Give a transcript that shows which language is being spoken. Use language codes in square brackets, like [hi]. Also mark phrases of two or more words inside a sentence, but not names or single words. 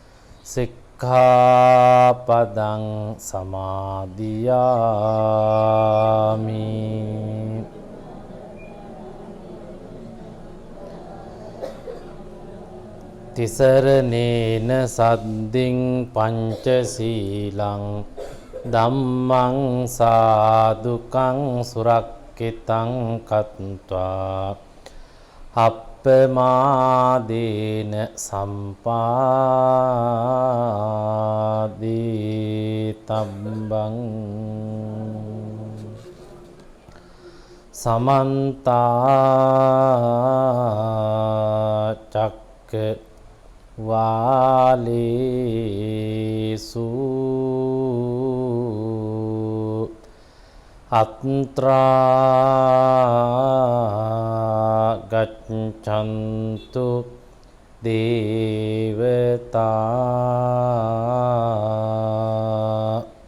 [pi] සික්ඛාපදං සමාදියාමි තිසරණේන සද්දින් පංචශීලං ධම්මං සාදුකං සුරක්ඛිතං කତ୍වා අප්පමාදේන සම්පාදිතබ්බං සමන්තා චක්කවාලේසු අත්‍රා ගච්ඡන්තු දේවතා